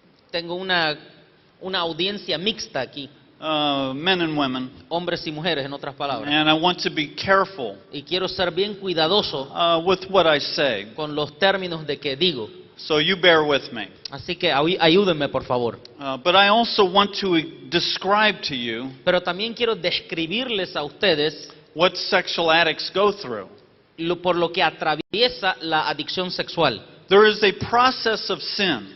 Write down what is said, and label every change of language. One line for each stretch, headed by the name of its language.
Spanish: Tengo una audiencia mixta aquí,
English: men and women,
Spanish: hombres y mujeres en otras palabras.
English: and I want to be careful
Spanish: Y quiero ser bien cuidadoso
English: with what I say.
Spanish: con los términos de que digo.
English: So you bear with me.
Spanish: Así que ayúdenme, por favor.
English: But I also want to describe to you
Spanish: Pero también quiero describirles a ustedes
English: what sexual addicts go through.
Spanish: por lo que atraviesa la adicción sexual.
English: There is a process of sin.